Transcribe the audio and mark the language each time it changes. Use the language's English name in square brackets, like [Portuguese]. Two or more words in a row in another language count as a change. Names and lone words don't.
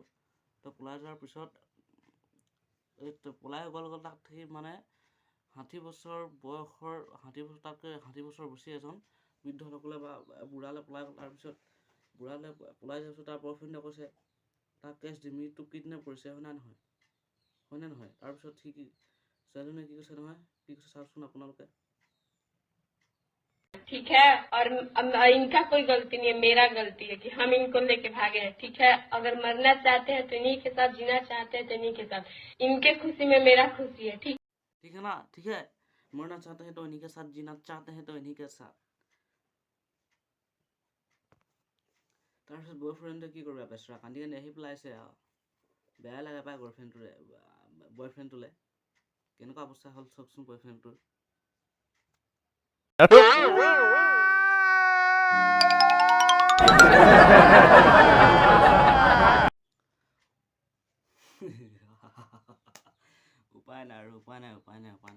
[Assamese] তো পলাই যোৱাৰ পিছত পলাই গ'ল তাক সি মানে 60 বছৰ বয়সৰ 60 বছৰ বেছি এজন বৃদ্ধসকলে বা বুঢ়ালে পলাই গ'ল। তাৰপিছত বুঢ়ালে পলাই যোৱাৰ পিছত তাৰ বয়ফ্ৰেণ্ডে কৈছে তাক কেছ দিম, তোক কিডনেপ কৰিছে, হয়নে নহয়? তাৰপিছত ছোৱালীজনীয়ে কি কৈছে নহয়, কি কৈছে চাওকচোন আপোনালোকে। [Hindi] ठीक है, और इनका कोई गलती नहीं है, मेरा गलती है कि हम इनको लेके भागे हैं। ठीक है, अगर मरना चाहते हैं तो इन्हीं के साथ, जीना चाहते हैं तो इन्हीं के साथ, इनके खुशी में मेरा खुशी है। ठीक है ना? ठीक है, मरना चाहते हैं तो इन्हीं के साथ, जीना चाहते हैं तो इन्हीं के साथ। [Assamese] তাৰপিছত বয়ফ্ৰেণ্ডে কি কৰিব, বেচৰা কান্দি কান্দি আহি পেলাইছে আৰু বেয়া লাগে পায় বয়ফ্ৰেণ্ডটোলে। কেনেকুৱা অৱস্থা হ'ল চাওকচোন বয়ফ্ৰেণ্ডটোৰ। উপায় নাই।